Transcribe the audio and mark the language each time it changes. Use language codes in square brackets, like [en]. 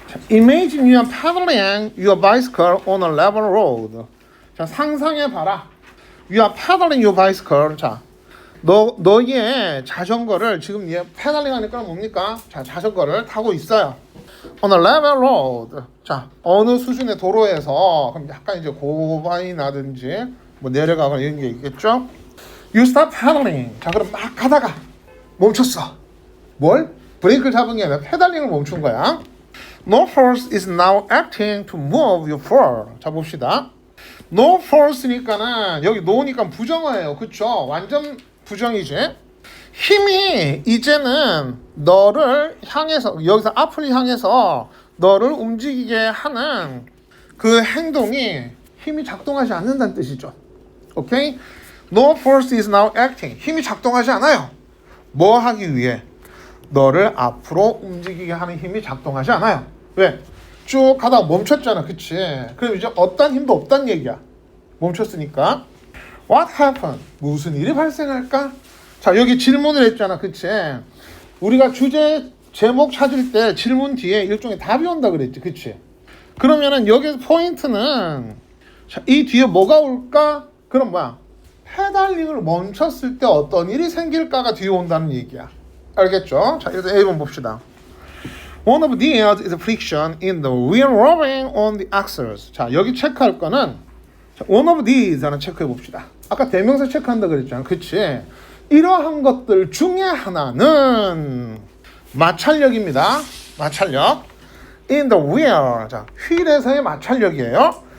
[en] Imagine you are pedaling your bicycle on a level road. [ko] 자, 상상해봐라. [en] You are pedaling your bicycle. [ko] 자, 너의 자전거를 지금 얘 페달링 하니까 뭡니까? 자, 자전거를 타고 있어요. [en] On a level road. [ko] 자, 어느 수준의 도로에서 그럼 약간 이제 고반이 나든지 뭐 내려가거나 이런 게 있겠죠? [en] You start pedaling. [ko] 자, 그럼 막 가다가 멈췄어. 뭘? 브레이크를 잡은 게 아니라 페달링을 멈춘 거야. [en] No force is now acting to move you forward. [ko] 자, 봅시다. No force니까는 여기 no니까 부정어예요. 그쵸? 완전 부정이지. 힘이 이제는 너를 향해서 여기서 앞을 향해서 너를 움직이게 하는 그 행동이 힘이 작동하지 않는다는 뜻이죠. 오케이? [en] No force is now acting. [ko] 힘이 작동하지 않아요. 뭐 하기 위해? 너를 앞으로 움직이게 하는 힘이 작동하지 않아요. 왜? 쭉 가다가 멈췄잖아. 그치? 그럼 이제 어떤 힘도 없다는 얘기야. 멈췄으니까. [en] What happened? [ko] 무슨 일이 발생할까? 자, 여기 질문을 했잖아. 그치? 우리가 주제, 제목 찾을 때 질문 뒤에 일종의 답이 온다 그랬지. 그치? 그러면은 여기서 포인트는 자, 이 뒤에 뭐가 올까? 그럼 뭐야? 페달링을 멈췄을 때 어떤 일이 생길까가 뒤에 온다는 얘기야. 알겠죠? 자, 일단 A번 봅시다. [en] One of these is friction in the wheel rubbing on the axles. [ko] 자, 여기 체크할 거는 자, one of these 하나 체크해 봅시다. 아까 대명사 체크한다 그랬잖아. 그치? 이러한 것들 중에 하나는 마찰력입니다. 마찰력. [en] In the wheel. [ko] 자, 휠에서의 마찰력이에요.